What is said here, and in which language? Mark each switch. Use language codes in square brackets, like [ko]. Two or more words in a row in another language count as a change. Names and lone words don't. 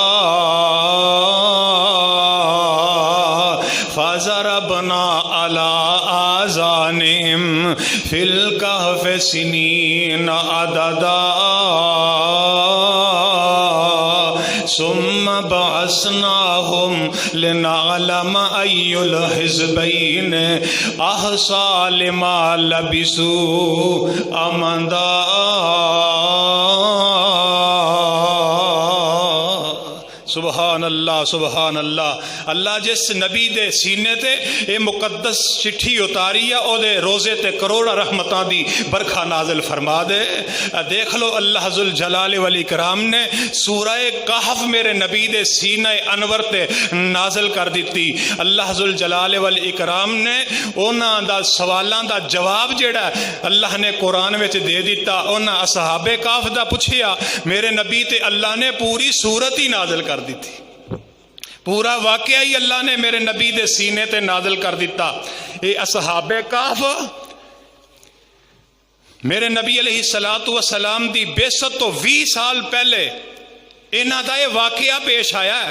[ar] فضربنا على آذانهم في الكهف سنين عددا ثم بعثناهم لنعلم أي الحزبين أحصى لما لبثوا أمدا۔ سبحان اللہ سبحان اللہ۔ [pa] اللہ جس نبی دے سینے تے اے مقدس چٹھی اتاری ہے او دے روزے تے کروڑا رحمتاں دی برکھا نازل فرما دے۔ دیکھ لو اللہ ذوالجلال والاکرام نے سورہ کہف میرے نبی دے سینہ انور تے نازل کر دیتی۔ اللہ ذوالجلال والاکرام نے انہاں دا سوالاں دا جواب جڑا اللہ نے قرآن وچ دے دیتا۔ انہاں اصحاب کہف دا پوچھیا میرے نبی تے اللہ نے پوری سورت ہی نازل کر دی تھی، پورا واقعہ ہی اللہ نے میرے نبی دے سینے تے نازل کر دیتا۔ اے اصحاب کہف میرے نبی علیہ السلام دی بعثت تو 20 سال پہلے انہاں دا یہ واقعہ پیش آیا ہے۔